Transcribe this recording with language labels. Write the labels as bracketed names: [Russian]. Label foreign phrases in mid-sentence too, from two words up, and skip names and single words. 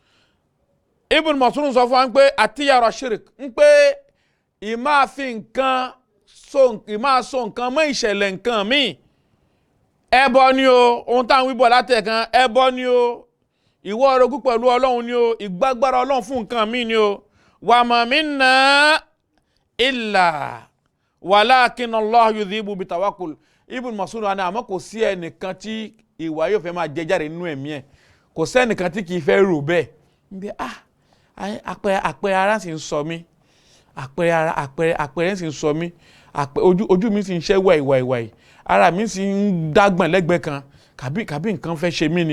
[Yoruba] Ibn Mas'ud sọ fún wa ń pé àtiyara shirk ń pé ìmáa fi nǹkan ìmáa so nǹkan mọ́ ìṣẹ̀lẹ̀ nǹkan míì, ẹbọ ni o. Ohun táwọn wíbọ̀ látẹ̀kan, ẹbọ ni o. Ìwọ orogún pẹ̀lú Ọlọ́run ni o, ìgbàgbára Ọlọ́run fún nǹkan míì ni o. [Arabic] وما منا إلا ولكن الله يذهب بالتوكل. [Yoruba] Ibn Mas'ud ní àmọ́ kò sí ẹnìkan tí ìwà yóò fẹ́ máa jẹ jáde nínú ẹ̀mí ẹ̀, kò sẹ́nìkan tí kì í fẹ́ rò bẹ́ẹ̀. Bí àpẹẹrẹ ara sì ń sọ mí, àpẹẹrẹ sì ń sọ mí, ojú mi sì ń ṣẹ́ wàìwàìwàì, ara mi sì ń dágbọ̀n lẹ́gbẹ̀ẹ́ kan, kàbí nǹkan fẹ́ ṣe mí ni.